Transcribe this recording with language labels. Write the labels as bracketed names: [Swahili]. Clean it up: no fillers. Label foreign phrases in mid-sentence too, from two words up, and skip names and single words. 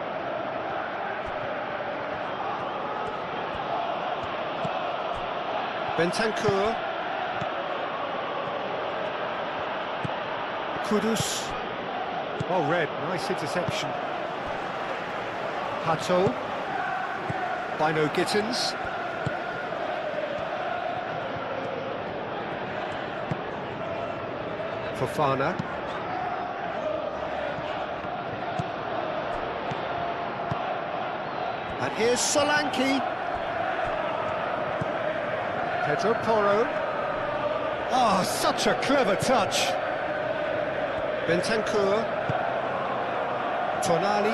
[English] Bentancur. Kudus. Oh, red, nice interception. Hato. Bino Gittins. Fofana. And here's Solanke. Pedro Porro. Oh, such a clever touch. Bentancur. Tonali.